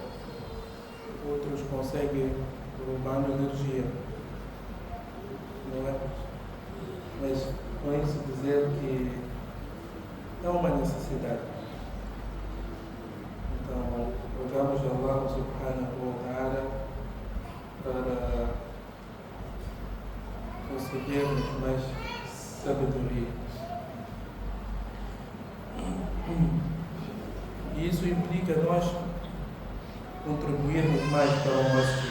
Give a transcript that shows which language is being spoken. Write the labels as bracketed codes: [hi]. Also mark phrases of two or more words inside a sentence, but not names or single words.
[pt] Outros conseguem roubando energia, não é? Mas com isso dizer que é uma necessidade. Então, rogamos a Allah [ar] سبحانه وتعالى [pt] para conseguirmos mais sabedoria. E isso implica nós contribuirmos mais para o masjid.